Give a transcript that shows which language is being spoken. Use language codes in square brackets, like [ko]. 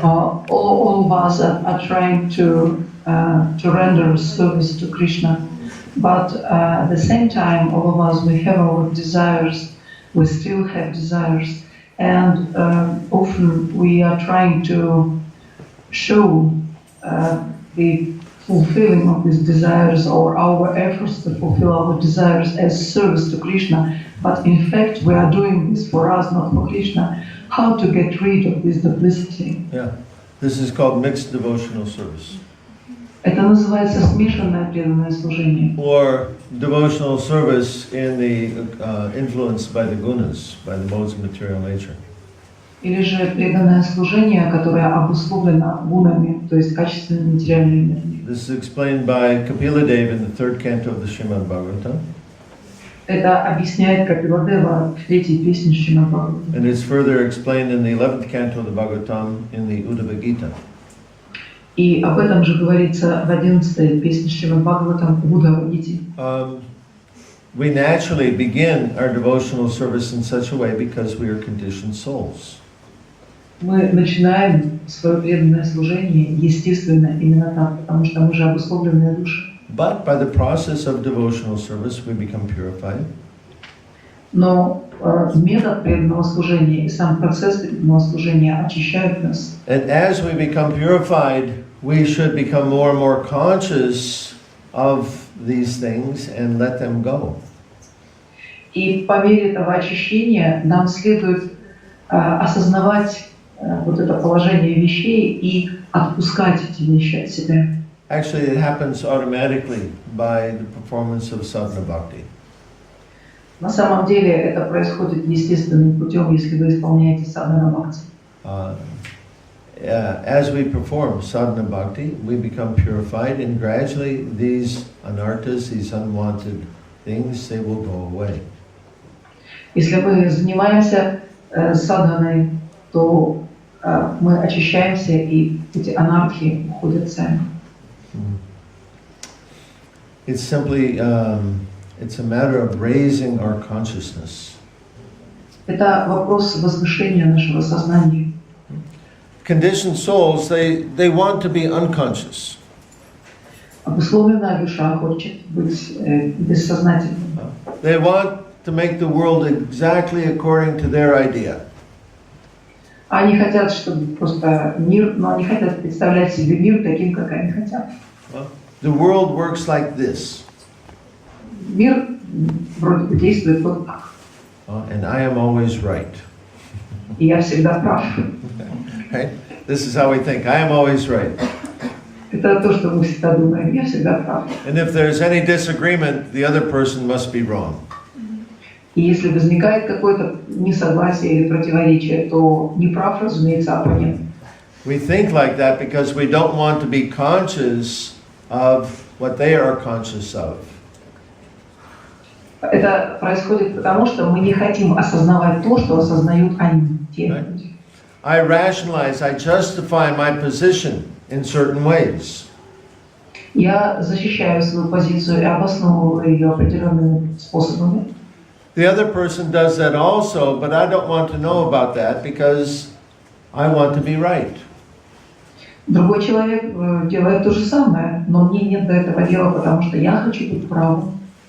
[en] All of us are trying to render service to Krishna, but at the same time, all of us, we have our desires, we still have desires, and often we are trying to show the fulfilling of these desires or our efforts to fulfill our desires as service to Krishna, but in fact we are doing this for us, not for Krishna. How to get rid of this duplicity? Yeah, this is called mixed devotional service. [ru] Это называется смешанное преданное служение. [en] Or devotional service in the influenced by the gunas, by the modes of material nature. [ru] Или же преданное служение, которое обусловлено гунами, то есть качественной материальной энергией. [en] This is explained by Kapila Deva in the third canto of the Srimad Bhagavatam. [ru] Это объясняет Капиладева в третьей песне Шримад Бхагаватам. [en] And it's further explained in the 11th canto of the Bhagavatam in the Uddhava-Gita. [ru] И об этом же говорится в 11-й песне Шримад Бхагаватам в Уddhava-Гите. [en] We naturally begin our devotional service in such a way because we are conditioned souls. [ru] Мы начинаем свое преданное служение естественно именно так, потому что мы же обусловленные души. [en] But by the process of devotional service, we become purified. [ru] Но метод преданного служения и сам процесс преданного служения очищают нас. [en] And as we become purified, we should become more and more conscious of these things and let them go. [ru] И по мере этого очищения нам следует осознавать вот это положение вещей и отпускать эти вещи от себя. [en] Actually, it happens automatically by the performance of sadhana bhakti. [ru] На самом деле это происходит естественным путем, если вы исполняете садхана бхакти. [en] As we perform sadhana bhakti, we become purified, and gradually these anarthas, these unwanted things, they will go away. [ru] Если мы занимаемся садханой, то мы очищаемся, и эти анархии уходят сами. [en] It's simply, it's a matter of raising our consciousness. [ru] Это вопрос возвышения нашего сознания. [en] Conditioned souls, they want to be unconscious. [ru] Обусловленная душа хочет быть бессознательной. [en] They want to make the world exactly according to their idea. [ru] Они хотят, чтобы просто мир, но они хотят представлять себе мир таким, как они хотят. [en] The world works like this. [ru] Мир вроде бы действует вот так. [en] And I am always right. [ru] И я всегда прав. [en] Right? This is how we think. I am always right. [ru] Это то, что мы всегда думаем. Я всегда прав. [en] And if there's any disagreement, the other person must be wrong. [ru] И если возникает какое-то несогласие или противоречие, то не прав, разумеется, оппонент. [en] We think like that because we don't want to be conscious of what they are conscious of. [ru] Это происходит потому, что мы не хотим осознавать то, что осознают они, те люди. [en] I rationalize, I justify my position in certain ways. [ru] Я защищаю свою позицию и обосновываю ее определенными способами. [en] The other person does that also, but I don't want to know about that because I want to be right. [ru] Другой человек делает то же самое, но мне нет до этого дела, потому что я хочу быть правым.